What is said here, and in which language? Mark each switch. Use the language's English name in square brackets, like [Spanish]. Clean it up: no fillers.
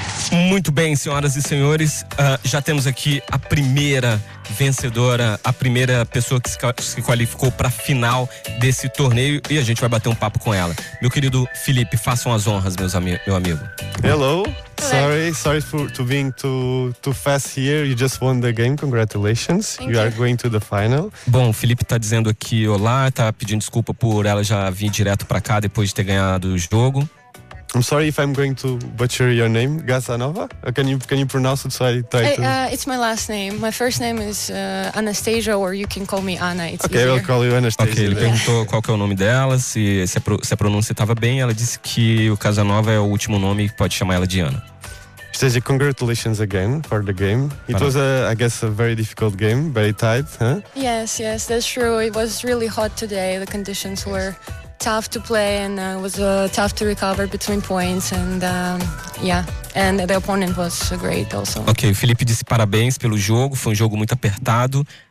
[Portuguese] Muito bem, senhoras e senhores, já temos aqui a primeira vencedora, a primeira pessoa que se qualificou para a final desse torneio, e a gente vai bater um papo com ela. Meu querido Felipe, façam as honras, meu amigo. [English] Hello, sorry for to being too fast here, you just won the game, congratulations, you are going to the final. [Portuguese] Bom, o Felipe tá dizendo aqui olá, tá pedindo desculpa por ela já vir direto para cá depois de ter ganhado o jogo. [English] I'm sorry if I'm going to butcher your name, Gazanova. Can you pronounce it so I try to... It's my last name. My first name is Anastasia, or you can call me Anna. It's okay, easier. I'll call you Anastasia. [Portuguese] Okay, ele perguntou qual que é o nome dela, se a pronúncia estava bem. Ela disse que o Gazanova é o último nome e pode chamar ela de Ana. [English] Anastasia, congratulations again for the game. It was, I guess, a very difficult game, very tight, huh? Yes, that's true. It was really hot today. The conditions were... tough to play and it was tough to recover between points and the opponent was great also. [Portuguese] Ok, o Felipe disse parabéns pelo jogo, foi um jogo muito apertado.